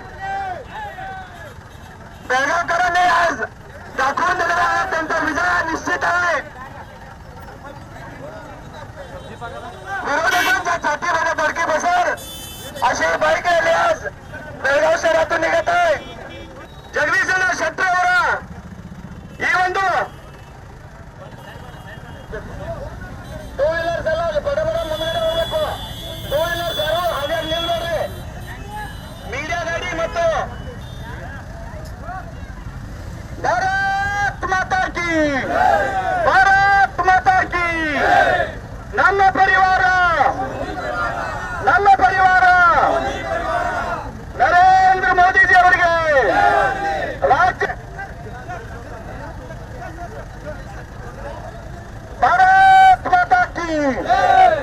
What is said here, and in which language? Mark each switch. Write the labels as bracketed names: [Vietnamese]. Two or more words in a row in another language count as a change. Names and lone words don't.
[Marathi] बेळगावकरांनी आज दाखवून दिलेला आहे त्यांचा विजय निश्चित आहे विरोधकांच्या छातीमध्ये धडकी बसेल अशी बाईक रॅली आज बेळगाव शहरातून निघत आहे जगदीशನ ಶೆಟ್ಟಿ [Kannada] ಅವರ ಈ ಒಂದು [English] two wheelers [Kannada] ಎಲ್ಲ ಬಡ ಬಡ ಮುಂದೆ ಹೋಗ್ಬೇಕು [English] two wheelers [Kannada] ಯಾರು ಹಾಗೆ ನಿಲ್ಬೇಡ್ರಿ ಮೀಡಿಯಾ ಗಾಡಿ ಮತ್ತು [Hindi] भारत माता की भारत माता की [Kannada] ನಮ್ಮ ಪರಿವಾರ ನರೇಂದ್ರ ಮೋದಿಜಿ ಅವರಿಗೆ ರಾಜ್ಯ [Hindi] भारत माता की